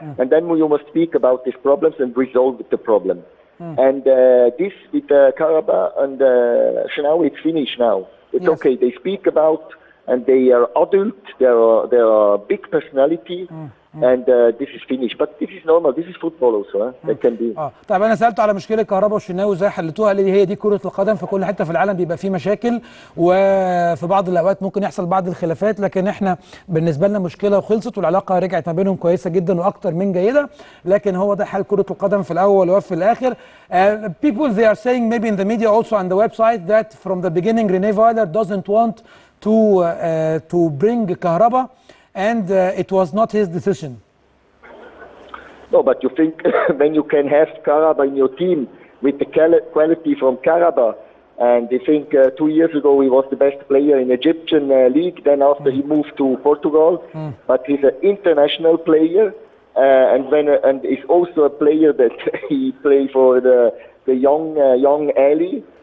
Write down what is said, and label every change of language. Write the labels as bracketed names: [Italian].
[English] And then you must speak about these problems and resolve the problem. And this with Kahraba and Shenawi, it's finished now. It's okay. They speak about, and they are adult. They are big personality. And this is finished, but this is normal. This is football also. That can be. [Arabic] طيب انا سالته على مشكله كهربا والشناوي ازاي حلتوها، قال لي هي دي كره القدم، في كل حته في العالم بيبقى فيه مشاكل، وفي بعض الاوقات ممكن يحصل بعض الخلافات، لكن احنا بالنسبه لنا مشكله وخلصت، والعلاقه رجعت ما بينهم كويسه جدا واكتر من جيده، لكن هو ده حال كره القدم في الاول وفي الاخر. [English] People they are saying maybe in the media also on the website that from the beginning Failer doesn't want to bring Kahraba, and it was not his decision. No, but you think when you can have Kahraba in your team with the quality from Kahraba, and they think 2 years ago he was the best player in Egyptian league, then after he moved to Portugal, but he's an international player, and he's also a player that he play for the young Ali.